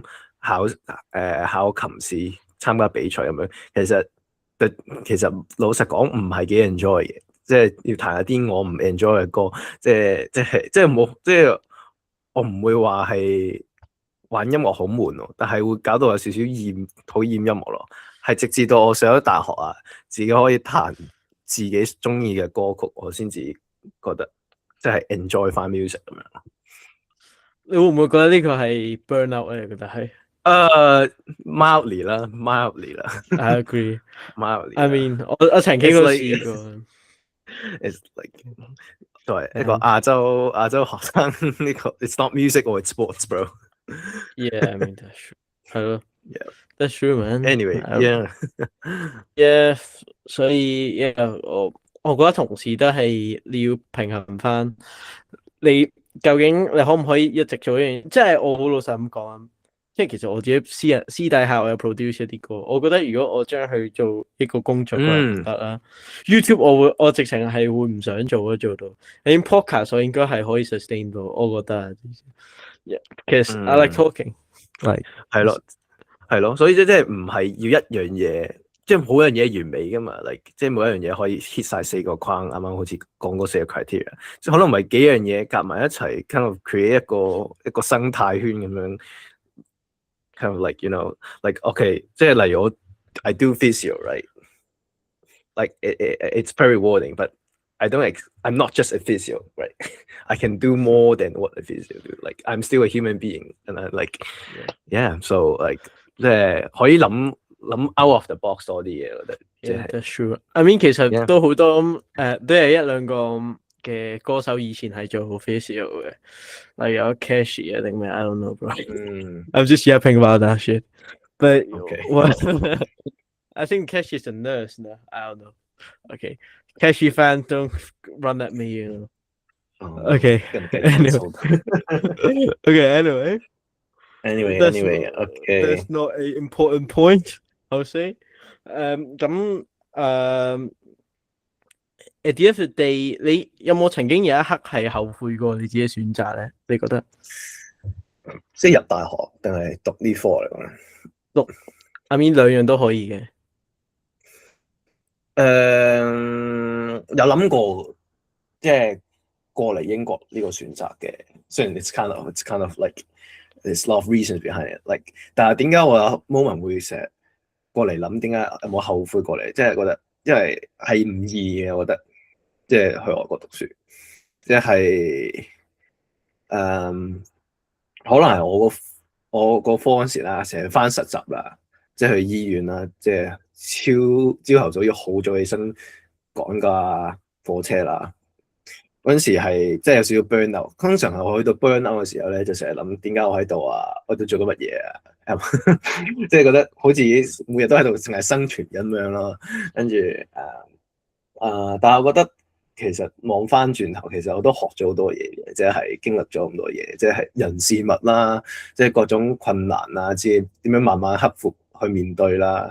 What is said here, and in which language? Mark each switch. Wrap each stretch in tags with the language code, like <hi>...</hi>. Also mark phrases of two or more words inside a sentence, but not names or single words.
<yue>考琴試參加比賽咁樣，其實老實講唔係幾 enjoy 嘅，即係要彈下啲我唔 enjoy 嘅歌，即係我唔會話係玩音樂好悶咯，但係會搞到有少少討厭音樂咯，係直至到我上咗大學啊，自己可以彈自己中意嘅歌曲，我先至覺得即係 enjoy 翻 music 咁樣。你會唔會覺得呢個係 burnout 咧？你覺得係</yue> <en>？mildly 啦。 I agree. mildly. I mean，</en> <yue>我曾經都試過。</yue> <en>It's like</en> <yue>都係一個亞洲學生呢個</yue> <en>，it's not music or it's sports, bro. Yeah, I mean that's true.</en> <yue>係咯。</yue> <en>Yeah, that's true, man. Anyway, yeah.</en> <yue>所以我覺得同時都係你要平衡翻你究竟你可唔可以一直做一樣嘢？即係我好老實咁講啊。即係其實我自己私底下我有 produce 一啲歌，我覺得如果我將佢做一個工作，可能唔得啦。YouTube 我直情係會唔想做到。你 podcast 我應該係可以 sustain 到，我覺得。</yue> <en>其實 I like talking，</en> <yue>係咯，係咯，所以即係唔係要一樣嘢，即係冇樣嘢完美噶嘛。即係每一樣嘢可以 hit 晒4個框，啱啱好似講嗰4個 criteria，即係可能唔係幾樣嘢夾埋一齊 ，</yue> <en>kind of create</en> <yue>一個生態圈咁樣。</yue> <en>Kind of like, you know, like okay，</en> <yue>即係例如我</yue> <en>I do physio, right? Like it's very rewarding, but I'm not just a physio, right? I can do more than what a physio do. Like I'm still a human being, and I like, yeah. So like</en> <yue>即係可以諗</yue> <en>out of the box</en> <yue>多啲嘢，我覺得。</yue> <en>That's true. I mean</en> <yue>其實都好多都係一兩個嘅歌手以前係做 physio 嘅，例如有 Cashy 啊定咩</yue> <en>I don't know, bro. I'm just yapping about that shit. But I think Cashy is a nurse now. I don't know. Okay, Cashy fan, don't run at me, you know. Okay. Anyway, okay. That's not an important point, I'll say. At the end of the day，</en> <yue>你有冇曾經有一刻係後悔過你自己選擇咧？你覺得？即係入大學定係讀呢科嚟講咧？讀</yue> <en>I mean</en> <yue>兩樣都可以嘅。有諗過即係過嚟英國呢個選擇嘅，雖然</yue> <en>it's kind of like there's a lot of reasons behind it，</en> <yue>like 但係點解我有 moment 會成日過嚟諗？點解有冇後悔過嚟？即係覺得因為係唔易嘅，我覺得即係去外國讀書，即係可能係我個科嗰陣時啦，成日返實習啦，即係去醫院啦，即係朝頭早要好早起身趕架火車啦。嗰陣時係即係有少少</yue> <en>burn out，</en> <yue>通常係我去到</yue> <en>burn out</en> <yue>嘅時候咧，就成日諗點解我喺度啊？我喺度做緊乜嘢啊？即係覺得好似每日都喺度淨係生存咁樣咯。跟住但係我覺得其實望翻轉頭，其實我都學咗好多嘢嘅，即係經歷咗咁多嘢，即係人事物啦，即係各種困難啊，知點樣慢慢克服去面對啦。</yue>